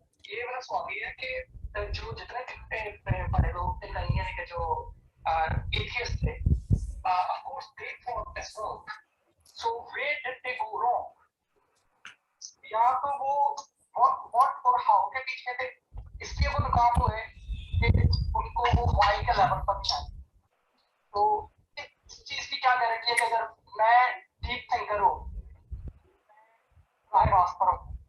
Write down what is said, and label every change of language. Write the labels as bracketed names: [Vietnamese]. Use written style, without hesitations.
[Urdu] یہ میرا سوال یہ ہے کہ جو جتنے بڑے لوگ تھے کہیں یعنی کہ جو ایتھیسٹ تھے, [English] of course they thought as well. So where did they go wrong? [Urdu] یا تو وہ what اور how کے پیچھے تھے, اس لیے وہ ناکام ہوئے کہ ان کو وہ why کے لیول پر نہیں آئے. تو اس چیز کی کیا گارنٹی ہے کہ اگر میں ڈیپ تھنکر ہوں, راہ راست پر ہوں؟